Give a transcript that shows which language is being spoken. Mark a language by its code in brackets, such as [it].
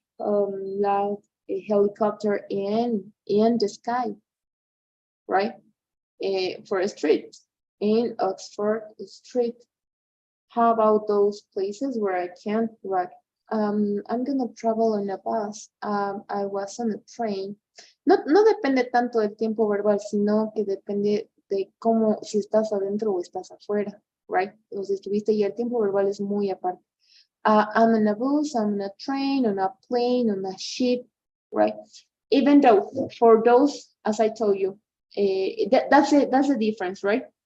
[en] Like a helicopter in the sky, right? For a street in Oxford Street. How about those places where I can't walk? I'm gonna travel on a bus. I was on a train. [es] No depende tanto del tiempo verbal, sino que depende de cómo, si estás adentro o estás afuera, right? O si estuviste y el tiempo verbal es muy aparte. [en] I'm on a bus, I'm on a train, on a plane, on a ship, right? Even though for those, as I told you, that's the difference, right?